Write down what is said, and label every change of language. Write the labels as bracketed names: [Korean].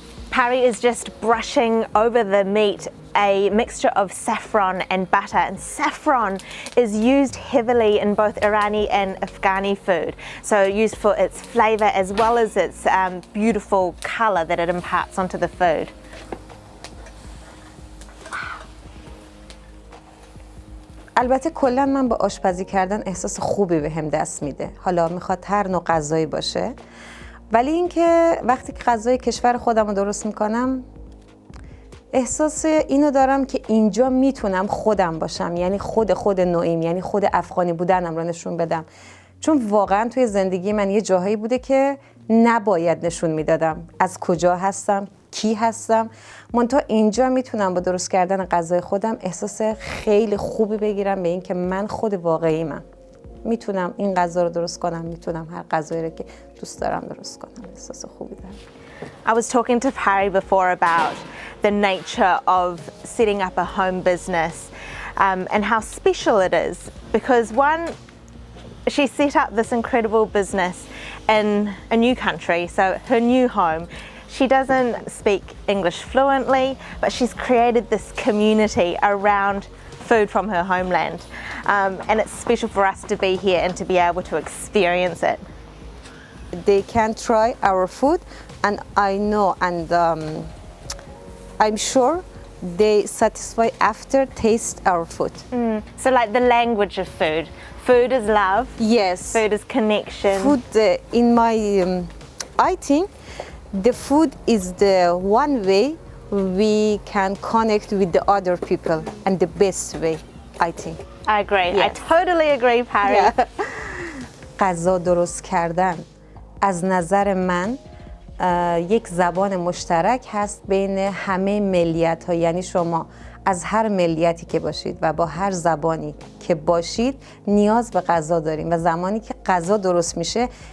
[English] Pari is just brushing over the meat a mixture of saffron and butter, and saffron is used heavily in both Irani and Afghani food, so used for its flavour as well as its beautiful colour that it imparts onto the food. [Persian] البته کلا من با آشپزی کردن احساس خوبی بهم دست میده، حالا میخواد هر نوع غذایی باشه، ولی اینکه وقتی که غذای کشور خودم رو درست میکنم احساس اینو دارم که اینجا میتونم خودم باشم، یعنی خود نوعیم، یعنی خود افغانی بودنم رو نشون بدم، چون واقعا توی زندگی من یه جاهایی بوده که نباید نشون میدادم از کجا هستم، کی هستم. منتها اینجا میتونم با درست کردن غذای خودم احساس خیلی خوبی بگیرم به این که من خود واقعیمم، میتونم این غذا رو درست کنم، میتونم هر غذایی رو که دوست دارم درست کنم. احساس خوبی دارم. [English] I was talking to Pari before about the nature of setting up a home business and how special it is, because one, she set up this incredible business in a new country, so her new home. She doesn't speak English fluently, but she's created this community around food from her homeland, and it's special for us to be here and to be able to experience it. They can try our food, and I know and I'm sure they satisfy after taste our food. So like the language of food. Food is love. Yes. Food is connection. Food in my I think the food is the one way we can connect with the other people, and the best way, I think. I agree. Yes. I totally agree, Pari. Yeah. [Persian] غذا درست کردن از نظر من یک زبان مشترک هست بین همه ملیت ها، یعنی شما از هر ملیتی که باشید و با هر زبانی که باشید نیاز به غذا داریم و زمانی که غذا درست میشه